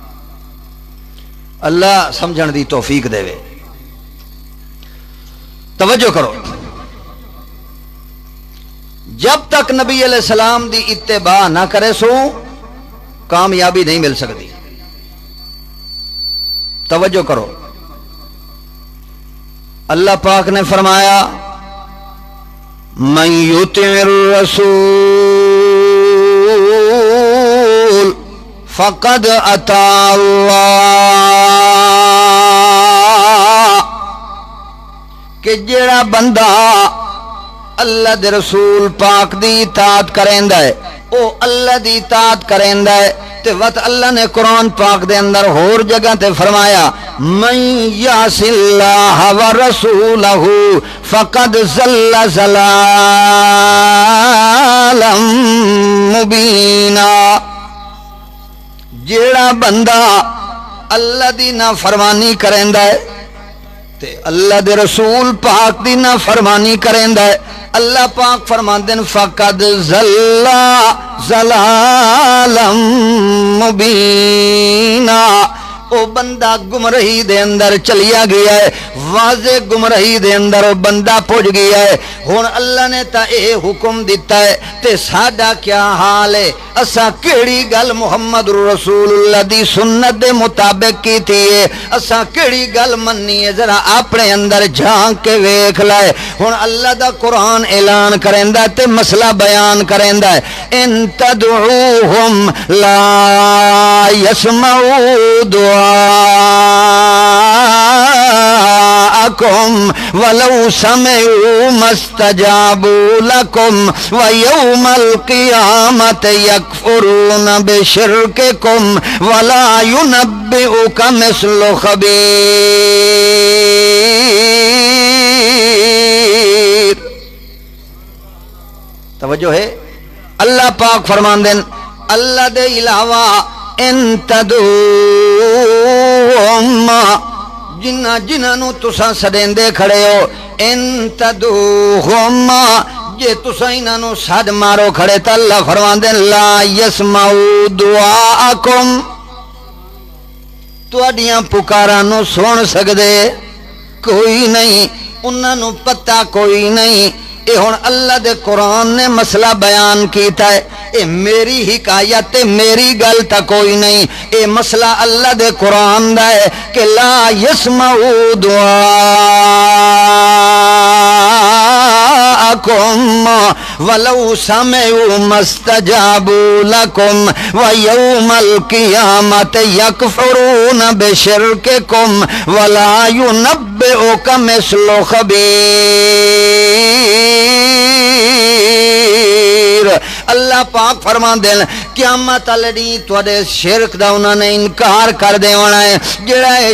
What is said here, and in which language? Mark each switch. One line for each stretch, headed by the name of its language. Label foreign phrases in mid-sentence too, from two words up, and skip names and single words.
Saraiki: اللہ سمجھن دی توفیق دے وے توجہ کرو جب تک نبی
Arabic: علیہ السلام
Saraiki: دی اتباع نہ کرے سو کامیابی نہیں مل سکتی توجہ کرو اللہ پاک نے فرمایا
Arabic: من یطع الرسول فقد اطاع
Saraiki: اللہ کہ جیڑا بندہ اللہ دے رسول پاک دی اطاعت کریندا ہے او اللہ دی اطاعت کریندا ہے تے وقت اللہ نے قرآن پاک دے اندر ہور جگہ تے فرمایا
Arabic: من یعص اللہ ورسولہ فقد ضل ضلالا مبینا
Saraiki: جیڑا بندہ اللہ دی نافرمانی کریندا ہے تے اللہ دے رسول پاک دی نافرمانی کریندا ہے اللہ پاک فرماندے ہیں
Arabic: فقد ضل ضلالا مبینا
Saraiki: او بندہ گمراہی دے اندر چلیا گیا ہے واضح گمراہی دے اندر او بندہ پہنچ گیا ہے ہن اللہ نے تا اے حکم دیتا ہے تے ساڈا کیا حال ہے اسا کیڑی گل
Arabic: محمد رسول اللہ
Saraiki: دی سنت دے مطابق کیتی ہے اسا کیڑی گل مننی ہے ذرا اپنے اندر جھانک کے ویکھ لائے ہن اللہ دا قرآن اعلان کریندا تے مسئلہ بیان کریندا ہے
Arabic: ان تدعوہم لا يسمعوا دعاءکم ولو سمعوا ما استجابوا لکم ویوم القیامت یکفرون بشرککم ولا ینبئک مثل
Saraiki: خبیر توجہ ہے اللہ پاک فرماندن اللہ دے علاوہ
Arabic: ان تدعوہم
Saraiki: جنہاں نو تساں سڈیندے کھڑے ہو
Arabic: ان تدعوہم
Saraiki: جے تساں انہاں نو سڈ مارو کھڑے تے اللہ فرماندے
Arabic: لا یسمعوا دعاءکم
Saraiki: تواڈیاں پکاراں نو سن سکدے کوئی نہیں انہاں نو پتہ کوئی نہیں اے ہن اللہ دے قرآن نے مسئلہ بیان کیتا ہے اے میری حکایت میری گل تا کوئی نہیں اے مسئلہ اللہ دے قرآن دا ہے کہ
Arabic: لا یسمعوا دعاءکم ولو سمعوا ما استجابوا لکم ویوم القیامت یکفرون بشرککم ولا ینبئک مثل خبیر
Saraiki: اللہ پاک فرما دین قیامت لڑی تواڈے شرک دا انہاں نے انکار کر دیونا ہے جڑا اے